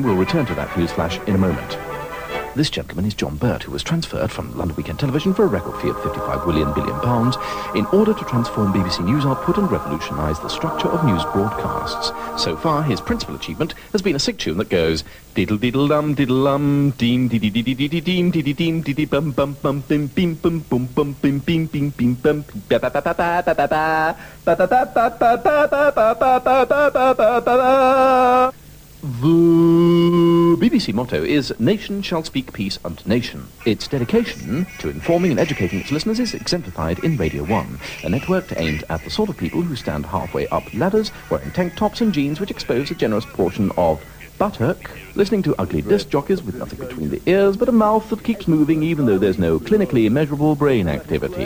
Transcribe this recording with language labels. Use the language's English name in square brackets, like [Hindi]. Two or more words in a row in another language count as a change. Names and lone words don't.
[English] We'll return to that news flash in a moment. This gentleman is John Burt, who was transferred from London Weekend Television for a record fee of £55 billion in order to transform BBC News output and revolutionise the structure of news broadcasts. So far, his principal achievement has been a sick tune that goes diddle-diddle-dum, diddle-dum, deem dee-dee-dee-dee-dee-deem, dee-dee-dee-bum-bum-bum, bim-bim-bum-bum-bim-bim-bim-bim-bim, ba-ba-ba-ba-ba-ba-ba-ba-ba-ba-ba-ba-ba-ba. The BBC motto is, "Nation shall speak peace unto nation." Its dedication to informing and educating its listeners is exemplified in Radio 1, a network aimed at the sort of people who stand halfway up ladders, wearing tank tops and jeans which expose a generous portion of buttock, listening to ugly disc jockeys with nothing between the ears but a mouth that keeps moving even though there's no clinically measurable brain activity.